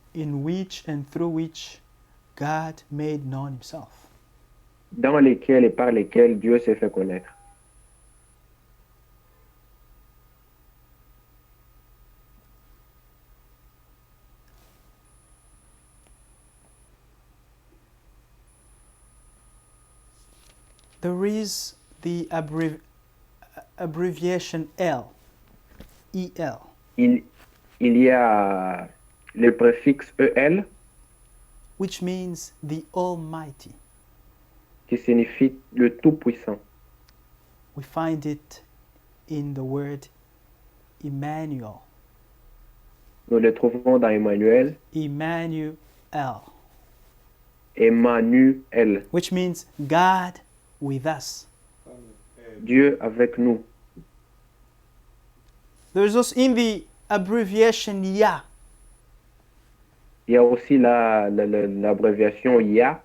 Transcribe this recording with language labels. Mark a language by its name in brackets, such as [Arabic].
[English] in which and through which God made known himself. [French] dans lesquels et par lesquels Dieu s'est fait connaître. [English] There is the abbreviation L, EL, [French] Il y a le préfixe EL [English] which means the Almighty. [French] qui signifie le Tout-Puissant. [English] We find it in the word Emmanuel. [French] Nous le trouvons dans Emmanuel, Emmanuel, Emmanuel, [English] which means God with us. [French] Dieu avec nous. [English] There's also in the abbreviation Yah, [French] Il y a aussi l'abréviation YAH,